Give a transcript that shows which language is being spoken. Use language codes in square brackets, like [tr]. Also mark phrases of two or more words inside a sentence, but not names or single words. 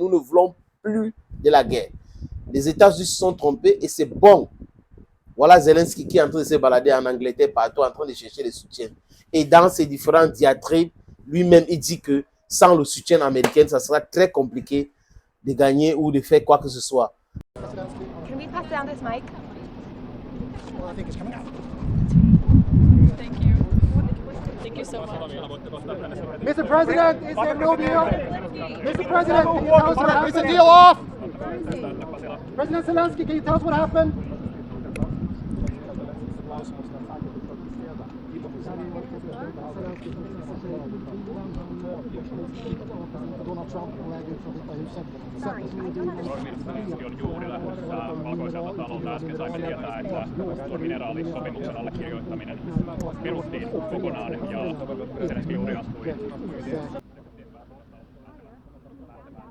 [fr] Nous ne voulons plus de la guerre. Les États-Unis se sont trompés et c'est bon. Voilà Zelensky qui est en train de se balader en Angleterre partout, en train de chercher le soutien. Et dans ces différents diatribes, lui-même, il dit que sans le soutien américain, ça sera très compliqué de gagner ou de faire quoi que ce soit. [en] Can we pass down this mic? Well, I think it's coming out. Thank you. Thank you so much. Mr. President, is there no deal? Mr. President, can you tell us what happened? Is the deal off? President Zelensky, can you tell us what happened? [sv] Donald Trump på väg ut från Vita huset. [fi] Zelensky on juuri lähdössä Valkoiselta talolta. Äsken saimme tietää, että tuon mineraalissopimuksen allekirjoittaminen peruttiin kokonaan ja Zelensky juuri astui